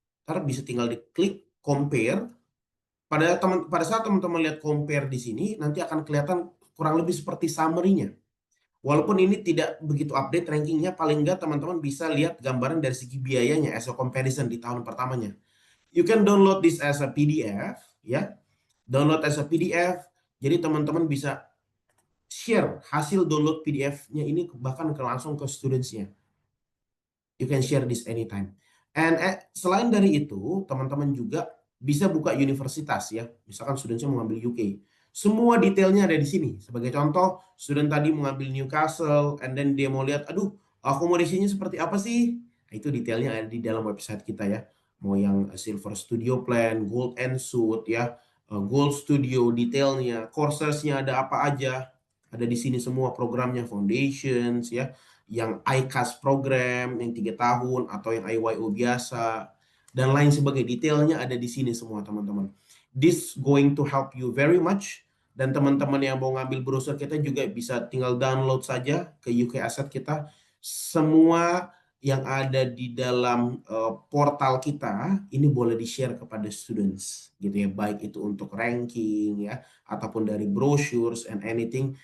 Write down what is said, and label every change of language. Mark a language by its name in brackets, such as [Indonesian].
[Indonesian] Ntar bisa tinggal diklik compare. Pada saat teman-teman lihat compare di sini, nanti akan kelihatan kurang lebih seperti summary-nya. Walaupun ini tidak begitu update rankingnya, paling nggak teman-teman bisa lihat gambaran dari segi biayanya [English] as a comparison [Indonesian] di tahun pertamanya. [English] You can download this as a PDF, [Indonesian] ya. [English] Download as a PDF, [Indonesian] jadi teman-teman bisa share hasil download PDF-nya ini bahkan langsung ke students-nya. [English] You can share this anytime. [Indonesian] And selain dari itu, teman-teman juga bisa buka universitas ya. Misalkan studentnya mau ngambil UK. Semua detailnya ada di sini. Sebagai contoh, student tadi mau ngambil Newcastle, and then dia mau lihat, aduh, akomodasinya seperti apa sih? Nah, itu detailnya ada di dalam website kita ya. Mau yang Silver Studio Plan, Gold and Suite ya, Gold Studio detailnya, coursesnya ada apa aja. Ada di sini semua programnya, foundations ya, yang ICAS program yang 3 tahun atau yang IYO biasa dan lain sebagainya. Detailnya ada di sini semua teman-teman. [English] This going to help you very much. [Indonesian] Dan teman-teman yang mau ngambil browser kita juga bisa tinggal download saja ke UK Asset kita. Semua yang ada di dalam portal kita ini boleh di-share kepada students gitu ya, baik itu untuk ranking ya ataupun dari [English] brochures and anything.